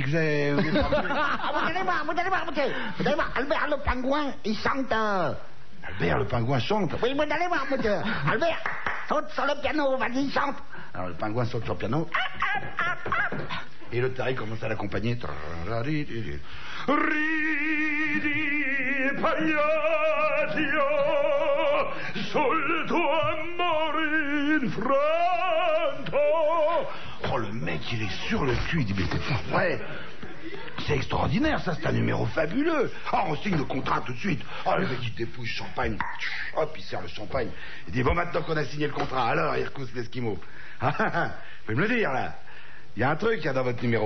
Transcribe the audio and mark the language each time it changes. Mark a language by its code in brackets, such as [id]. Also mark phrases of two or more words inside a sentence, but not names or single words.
[fr] Vous allez voir, monsieur. Vous allez voir, Albert le pingouin, il chante. Albert le pingouin chante. Oui, vous allez voir, monsieur. Albert, saute sur le piano, vas-y, chante. Alors, le pingouin saute sur le piano. Et le taré commence à l'accompagner. [it] Ridi, pagliaccio, sul tuo amore infranto. [fr] Oh, le mec, il est sur le cul. Il dit, mais c'est pas vrai. C'est extraordinaire, ça, c'est un numéro fabuleux. Ah, on signe le contrat tout de suite. Oh, le mec, il dépouille champagne. Hop, il sert le champagne. Il dit, bon, maintenant qu'on a signé le contrat, alors, Irkutsk l'Esquimau. Ah, vous pouvez me le dire, là. Il y a un truc, dans votre numéro.